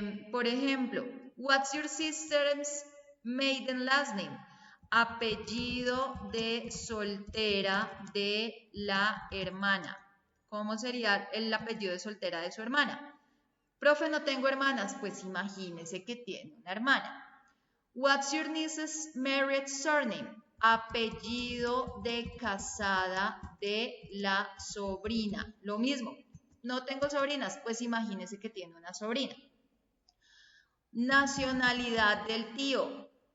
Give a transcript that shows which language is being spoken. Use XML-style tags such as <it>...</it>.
<es>Por ejemplo,</es> <en>what's your sister's maiden last name?</en> <es>Apellido de soltera de la hermana. ¿Cómo sería el apellido de soltera de su hermana? Profe, no tengo hermanas. Pues imagínese que tiene una hermana.</es> <en>What's your niece's married surname?</en> <es>Apellido de casada de la sobrina. Lo mismo. No tengo sobrinas, pues imagínese que tiene una sobrina. Nacionalidad del tío.</es>